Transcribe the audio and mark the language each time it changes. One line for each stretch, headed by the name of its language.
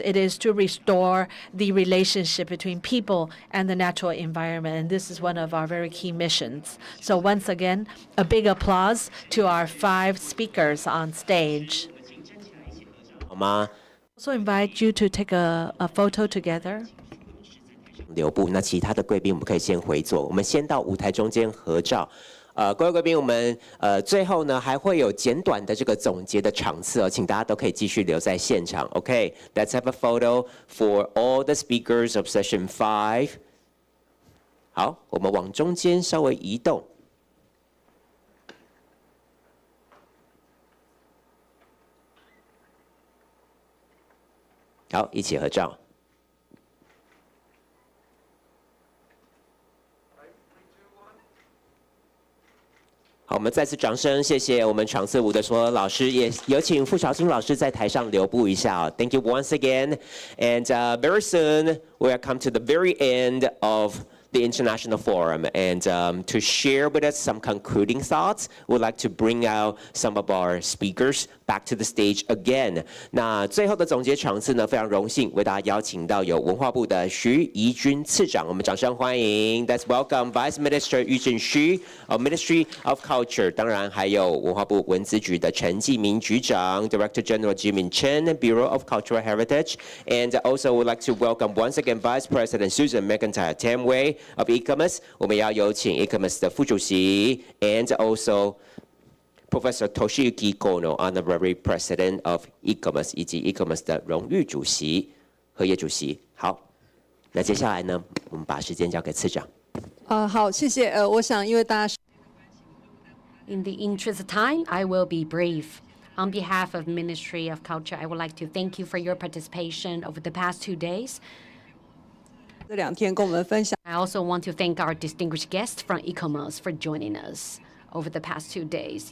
English: It is to restore the relationship between people and the natural environment. And this is one of our very key missions. So once again, a big applause to our 5 speakers on stage. Also invite you to take a photo together.
Chinese: 留步，那其他的贵宾我们可以先回座，我们先到舞台中间合照。各位贵宾，我们最后呢还会有简短的这个总结的场次哦，请大家都可以继续留在现场。
English: OK, let's have a photo for all the speakers of session 5。
Chinese: 好，我们往中间稍微移动。好，一起合照。好，我们再次掌声，谢谢我们场次舞的所有老师，也有请傅小青老师在台上留步一下哦。
English: Thank you once again, and very soon we will come to the very end of the International Forum. And to share with us some concluding thoughts, we'd like to bring out some of our speakers back to the stage again.
Chinese: 那最后的总结场次呢，非常荣幸为大家邀请到有文化部的徐怡君次长，我们掌声欢迎。
English: Let's welcome Vice Minister Yu Zhenxu of Ministry of Culture。
Chinese: 当然还有文化部文资局的陈继明局长
English: ，Director General Jimin Chen, Bureau of Cultural Heritage, and also would like to welcome once again Vice President Susan McIntyre Tamway of ICOMOS。
Chinese: 我们要有请 ICOMOS 的副主席 ，
English: and also Professor Toshiyuki Kono, Honorary President of ICOMOS，
Chinese: 以及 ICOMOS 的荣誉主席、合约主席。好，那接下来呢，我们把时间交给次长。好，谢谢。我想因为大家。
English: In the interest of time, I will be brief. On behalf of Ministry of Culture, I would like to thank you for your participation over the past 2 days.
Chinese: 这2天跟我们分享。
English: I also want to thank our distinguished guests from ICOMOS for joining us over the past 2 days.